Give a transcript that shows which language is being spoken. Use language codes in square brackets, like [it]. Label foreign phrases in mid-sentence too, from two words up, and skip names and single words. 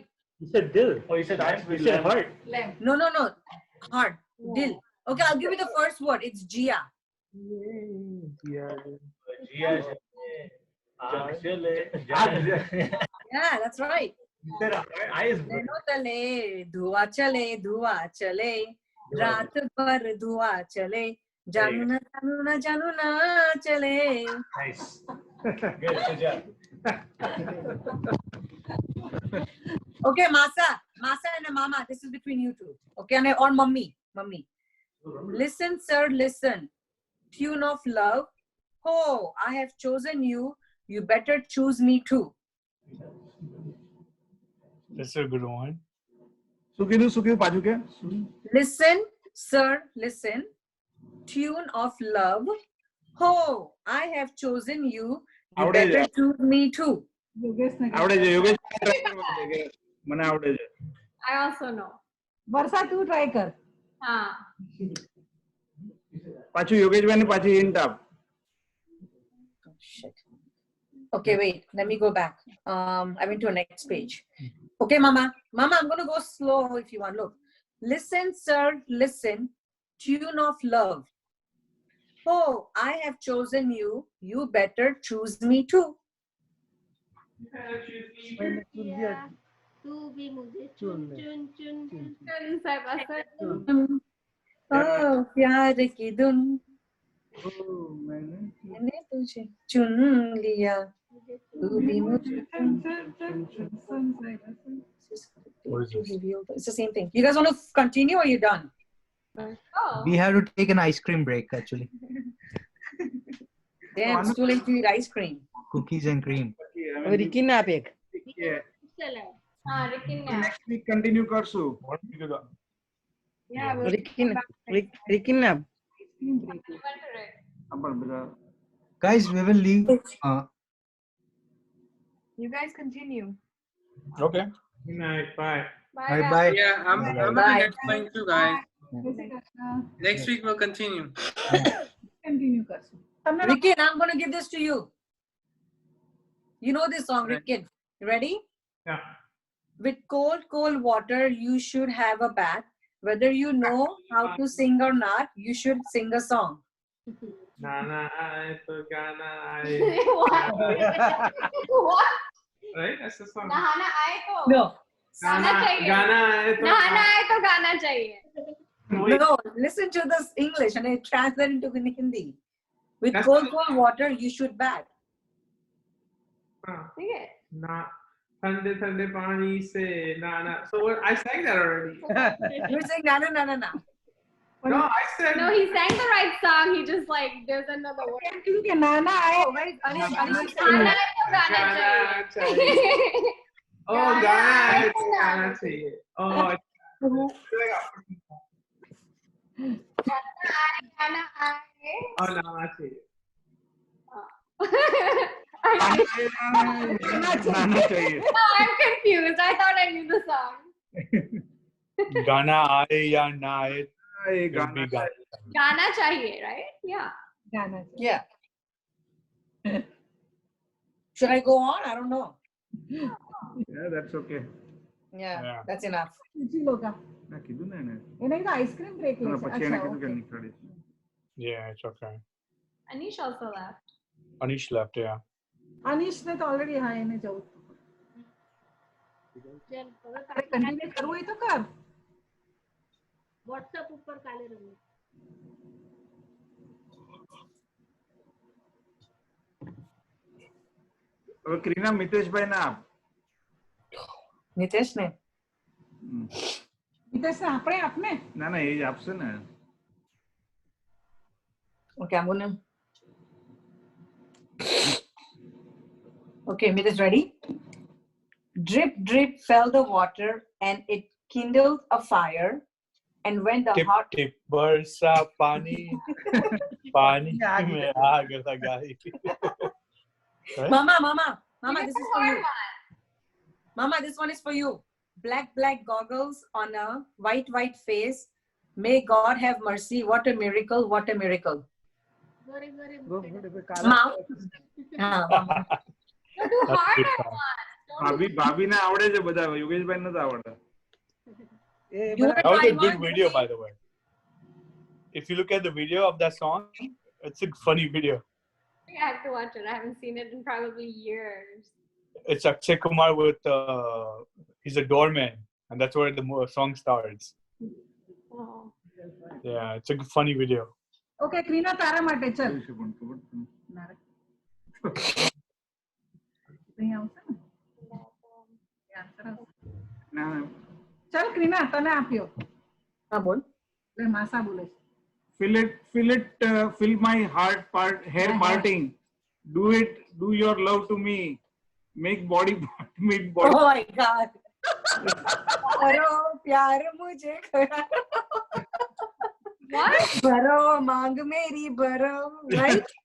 [en] You said dill. Oh, you said heart. No. Heart. Dil. Okay, I'll give you the first word. It's Gia. Yeah, that's right. You said eyes. [hi] धुआं चले रात भर धुआं चले जानू ना चले. [en] Nice. Good job. Okay, Masa and Mama, this is between you two. Okay, or Mummy. Listen, sir, listen. Tune of love. Oh, I have chosen you. You better choose me too. That's a good one. [gu] શું પાછું કે [en] Listen, sir, listen. Tune of love. Oh, I have chosen you. You [gu] આવડે [en] better [gu] છે. [en] choose me too. [gu] આવડે છે યોગેશ મને આવડે છે. [en] I also know. [gu] વર્ષા તું ટ્રાય કર. [hi] हाँ. [gu] પાછું યોગેશભાઈ ને પાછી હિન્ટ આપ. [en] Oh, shit. Okay, wait. Let me go back. I went to the next page. Okay, Mama. Mama, I'm going to go slow if you want. Look. Listen, sir. Listen. Tune of love. Oh, I have chosen you. You better choose me too. [hi] तू भी मुझे चुन चुन चुन चुन साहिबा सर. Oh, प्यार की धुन मैंने तुझे चुन लिया तू भी मुझे [en] It's the same thing. You guys want to continue or you done? Oh. We have to take an ice cream break actually. Damn, it's too late to eat ice cream. Cookies and cream. [gu] Ricky ને આપે એક. [hi] हाँ, Ricky ने. [en] next week [gu] કન્ટિન્યુ કરશું. [en] Yeah, we'll [gu] Ricky ને આપ. પણ બધા [en] Guys, we will leave. You guys continue. Okay. Good night. Bye. Bye bye. Yeah, I'm Bye. on the next line too, guys. Next week we'll continue. [gu] કન્ટિન્યુ કરશું. તમને [en] Ricky, I'm going to give this to you. You know this song, Right. Ricky. You ready? Yeah. With cold, cold water, you should have a bath. Whether you know how to sing or not, you should sing a song. [hi] नहाना, आए तो गाना, [en] What? What? right? That's the song. [hi] नहाना आए तो. [en] No. [hi] गाना चाहिए. गाना, आए तो नहाना आए तो गाना चाहिए. [en] No, listen to this English and I translate into Hindi. With That's cold, not- cold water, you should bath. [hi] ठीक है. ना, ठंडे ठंडे पानी से नहाना. [en] So what? I sang that already. You're saying na na na na na. No, I said. No, he sang the right song. He just like there's another word. [gu] કેમ કે નાના આય [en] Oh, wait, Anish, Anish. [hi] नहाना आए तो गाना Gana चाहिए. चाहिए. [en] Oh, [hi] Gana, Gana, [en] I it's to [hi] Gana चाहिए. Oh, गाना आए. oh, Nana चाहिए. નાના चाहिए. [en] No, I'm confused. I thought I knew the song. [hi] गाना आए या ना आए, [gu] એ [en] will be [gu] ગાના [hi] गाना. गाना चाहिए, [en] right? Yeah. [gu] ગાના છે. [en] Yeah. Should I go on? I don't know. Yeah, that's okay. Yeah, Yeah. that's enough. [gu] પૂછી લોકા. ના કીધું ને એને. એને કીધું આઈસ્ક્રીમ બ્રેક લે છે. પછી એને અચ્છા, કીધું કે [en] okay. [gu] નીકળીશ. [en] Yeah, it's okay. Anish also left. Anish left, yeah. [gu] અનીશને તો ઓલરેડી હા એને જવું. चल હવે તારે કન્ટિન્યુ કરવું હોય તો કર. WhatsApp ઉપર કાલે રમી. હવે ક્રીના મિતેશભાઈ ના આપ. Nitesh ne. મિતેશને આપણે આપને. ના ના એ જ આપશે ને. [en] Okay, I'm gonna. Okay, Mitesh, ready? Drip, drip fell the water, and it kindled a fire. And when the Tip hot [hi] tip बरसा पानी, पानी में आग लगाई. [en] Right? Mama, You this can is for you. hard one. Mama, this one is for you. Black goggles on a white face. May God have mercy. What a miracle! What a miracle! [gu] ગરે ગરે [en] Mom. Mama. No, do That's harder good song. ones. Don't [gu] ભાભી ભાભીને આવડે છે બધા યોગેશભાઈ નતા આવડતા. [en] You wanna That was try a good one? video, by the way. If you look at the video of that song, it's a funny video. I have to watch it. I haven't seen it in probably years. It's Akshay Kumar with he's a doorman, and that's where the song starts. Oh. Yeah, it's a funny video. [gu] ઓકે ક્રીના તારા માટે ચલ. જોઈશું પણ ખબર છે ને. અહીં આવશે ને? Answer આવશે. ના ચલ ક્રીના તને આપ્યો. [hi] हाँ बोल. [gu] એટલે માસા બોલે છે. [en] fill my heart hair parting. Do your love to me. Make body meet body. Oh my God. [hi] Baro प्यार मुझे करो. [en] What? [hi] Baro मांग मेरी baro, right?